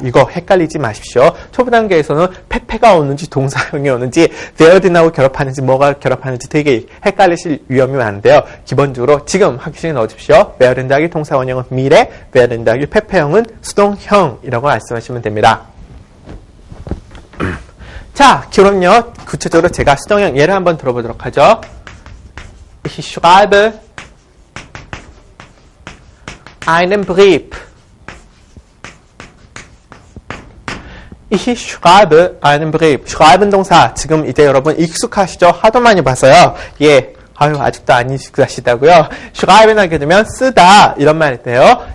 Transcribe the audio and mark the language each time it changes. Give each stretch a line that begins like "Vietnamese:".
Korean: 이거 헷갈리지 마십시오. 초보 단계에서는 pp가 오는지 동사형이 오는지 wereden하고 결합하는지 뭐가 결합하는지 되게 헷갈리실 위험이 많은데요. 기본적으로 지금 확실히 넣어주십시오. werden 더하기 동사 원형은 미래, werden 더하기 pp형은 수동형이라고 말씀하시면 됩니다. 자, 그럼요. 구체적으로 제가 수동형 예를 한번 들어보도록 하죠.
German: Ich schreibe einen Brief. Ich schreibe einen Brief.
Korean: schreiben 동사 지금 이제 여러분 익숙하시죠? 하도 많이 봐서요. 아직도 안 익숙하시다고요? schreiben 하게 되면 쓰다 이런 말인데요.